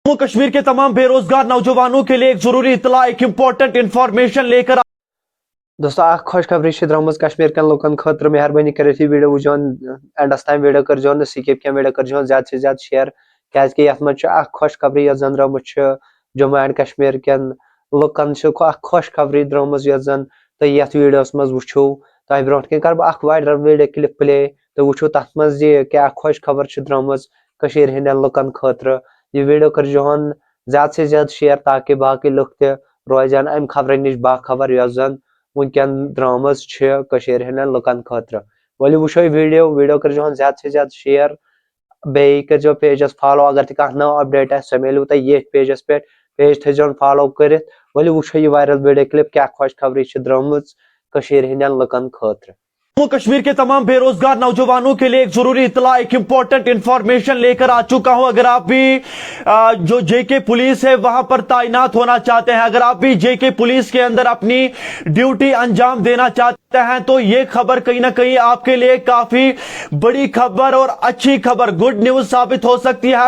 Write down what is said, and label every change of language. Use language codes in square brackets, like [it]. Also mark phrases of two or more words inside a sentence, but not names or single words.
[hi] जम्मू कश्मीर के तमाम बेरोजगार नौजवानों के लिए एक जरूरी इतला, एक [en] important information [hi] लेकर [ks] दोस्तों खुशखबरी द्रम कश्मीर कन लुकन खतर मेहरबानी कर वीडियो वुचन एंडस ताम वीडियो कर स्किप क्या वीडियो कर [hi] ज्यादा से ज्यादा [ks] शेयर क्या ये खुशखबरी जन द्रम जम्मू एंड कश्मीर कन लुकन खुशखबरी द्रम जन तो ये वीडियोस मज वो तह ब्रो कन कर [en] viral video clip play [ks] तो वो तथ मज क्या खुशखबर द्रम हंद लुकन खतर ये वीडियो कर [hi] ज्यादा से ज्यादा [ks] शेयर ताकि बाकी लुक तोजान अम खबर नश बाखबर जन वनकन द्रम हंद लुकन खतर वली वो वीडियो कर [hi] ज्यादा से ज्यादा [ks] शेयर बे कर पेजस फॉलो अगर तह नव अपडेट सह मिलू तुम ये पेजस पे पेज थो फॉलो कर वली वो ये [en] viral video clip [ks] क्या खुशखबरी द्रम हंद लुकन खतर। [hi] जम्मू कश्मीर के तमाम बेरोजगार नौजवानों के लिए एक जरूरी इतला, एक [en] important information [hi] लेकर आ चुका हूं। अगर आप भी जो जेके पुलिस है वहां पर तैनात होना चाहते हैं, अगर आप भी जेके पुलिस के अंदर अपनी ड्यूटी अंजाम देना चाहते हैं तो ये खबर कहीं ना कहीं आपके लिए काफी बड़ी खबर और अच्छी खबर, [en] good news [hi] साबित हो सकती है।